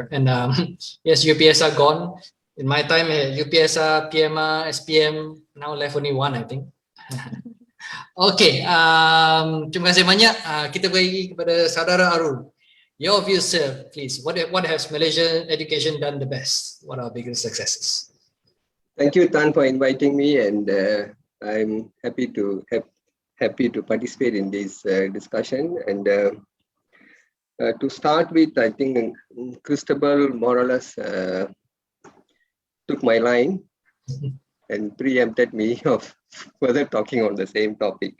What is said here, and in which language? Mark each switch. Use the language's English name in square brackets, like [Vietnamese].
[English] And yes, UPS are gone. In my time, UPS, PMA, SPM now left only one, I think. [Malay] Okay, terima kasih banyak. Kita bagi kepada saudara Arul. [English] Your views, sir, please. What has Malaysian education done the best? What are biggest successes? Thank you, Tan, for inviting me, and I'm happy to participate in this discussion. And to start with, I think Christabel more or less took my line and preempted me of further talking on the same topic.